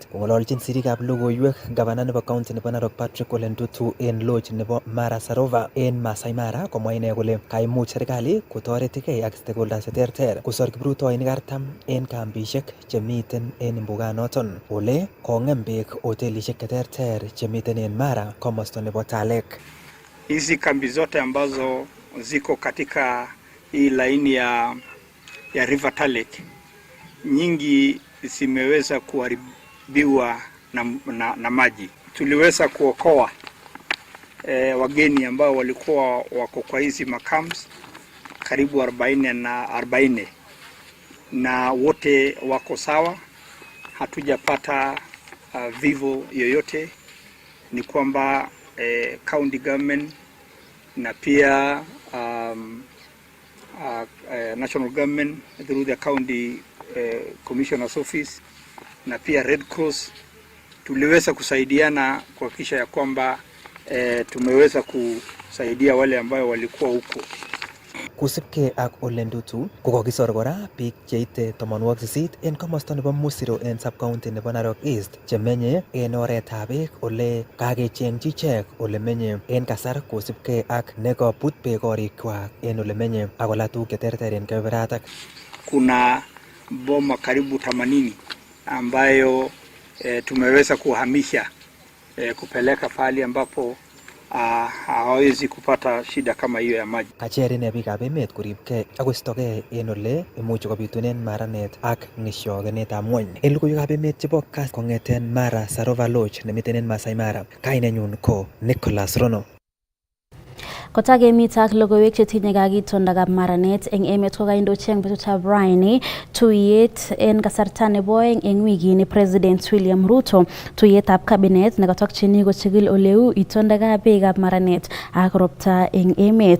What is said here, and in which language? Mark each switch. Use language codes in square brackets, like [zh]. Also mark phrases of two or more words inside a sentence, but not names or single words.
[kln] Kong'ololjin sirikab logoiwek gavana nebo county nebo Narok Patrick Ole Ntutu en lodge nebo Mara Sarova en Masai Mara komwa ine kole kaimuch serikali kotoretikei ak stakeholders cheterter kosor kiprutoinik 40 en kambisiek chemiten en mbuganoton ole kong'em beek hotelisiek cheterter chemiten en Mara komosta nebo Talek. [sw] Hizi kambi zote ambazo ziko katika hii laini ya River Talek nyingi zimeweza kuharibiwa na maji. Tuliweza kuokoa wageni ambao walikuwa wako kwa hizi makams karibu 40 na wote wako sawa, hatujapata vivo yoyote. Ni kwamba [en] county government [sw] na pia [en] national government through the county commissioner's office [sw] na pia Red Cross tuliweza kusaidiana kuhakikisha ya kwamba tumeweza kusaidia wale ambao walikuwa huko. [kln] Kusipke ak Ole Ntutu kokokisor kora biik cheite 88 en komosta nebo Musiro en sub-county nebo Narok East chemenye en oretab beek ole kakechengchi ichek ole menye en kasar kosipke ak nekabut beek korikwak en ole menye ak kola tuguk cheterter en keberatak. [sw] Kuna boma karibu 80 ambayo tumeweza kuhamisha kupeleka pahali ambapo hawezi kupata shida kama hiyo ya maji. [kln] Kacherine biikab emet koribkei akoistogei en ole imuchi kobitunen maranet ak ng'isyokenetab ng'wony. En logoiwekab emet chebo Kass kong'eten Mara Sarova Lodge nemiten en Masai Mara, kainenyun ko Nicholas Rono. Kotakemit ak logoiwek chetinye kakitondab maranet eng emet kokaindochi eng betutab raini tuyet en kasarta nebo oeng eng wikini President William Ruto tuyetab cabinet nekatokchini kochigil oleu itondab beekab maranet ak ropta eng emet.